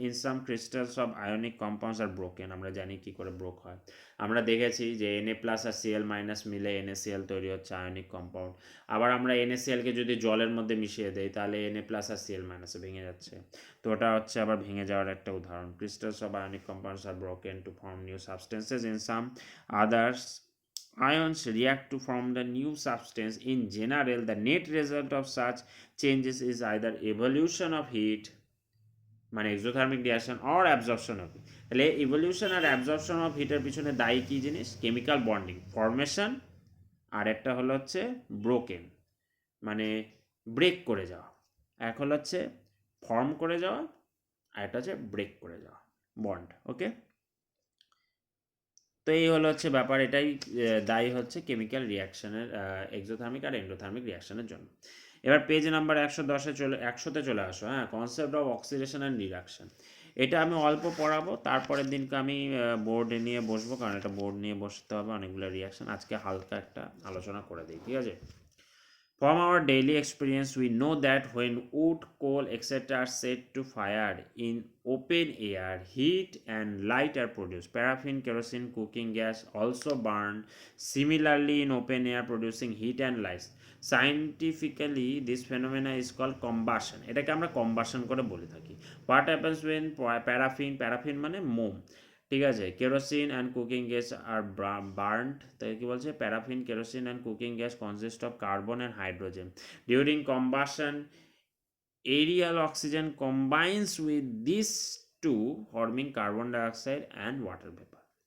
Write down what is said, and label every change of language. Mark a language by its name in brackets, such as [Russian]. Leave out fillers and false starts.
[English] in some crystals of ionic compounds are broken, [Bangla] আমরা জানি কী করে ব্রোক হয়। আমরা দেখেছি যে Na প্লাস আর Cl মাইনাস মিলে NaCl তৈরি হচ্ছে আয়নিক কম্পাউন্ড। আবার আমরা NaClকে যদি জলের মধ্যে মিশিয়ে দেই তাহলে Na প্লাস আর Cl মাইনাসে ভেঙে যাচ্ছে, তো ওটা হচ্ছে আবার ভেঙে যাওয়ার একটা উদাহরণ। [English] Crystals of ionic compounds are broken to form new substances. In some others ions react to form the new substance. In general, the net result of such changes is either evolution of heat, [Bangla] মানে exothermic reaction, [English] Or absorption of heat. [Bangla] তাহলে evolution আর absorption of হিটের পিছনে দায়ী কী জিনিস, chemical bonding formation, আর একটা হলো হচ্ছে broken, মানে break করে যাওয়া। এক হলো হচ্ছে ফর্ম করে যাওয়া, আর একটা হচ্ছে ব্রেক করে যাওয়া, বন্ড। ওকে, তো এই হলো হচ্ছে ব্যাপার, এটাই দায়ী হচ্ছে কেমিক্যাল রিয়াকশনের এক্সোথার্মিক আর এন্ডোথার্মিক রিয়াকশনের জন্য। এবার পেজ নাম্বার 110-100-তে চলে আসো। হ্যাঁ, concept of oxidation and reduction, এটা আমি অল্প পড়াবো, তারপরের দিনকে আমি বোর্ডে নিয়ে বসবো, কারণ এটা বোর্ড নিয়ে বসতে হবে, অনেকগুলো রিয়াকশন, আজকে হালকা একটা আলোচনা করে দিই, ঠিক আছে। [English] From our daily experience, we know that when wood, coal, etc. are set to fire in open air, heat and light are produced. Paraffin, kerosene, cooking gas also burned similarly in open air, producing heat and light. Scientifically, this phenomena is called combustion. [Bangla] এটাকে আমরা combustion করে বলে থাকি। [English] What happens when paraffin [Bangla] মানে মোম, ঠিক আছে, [English] kerosene and cooking gas are burned, [Bangla] তাই কি বলছে, [English] Paraffin, kerosene and cooking gas consist of carbon and hydrogen. During combustion aerial oxygen combines with this to forming carbon dioxide and water vapour.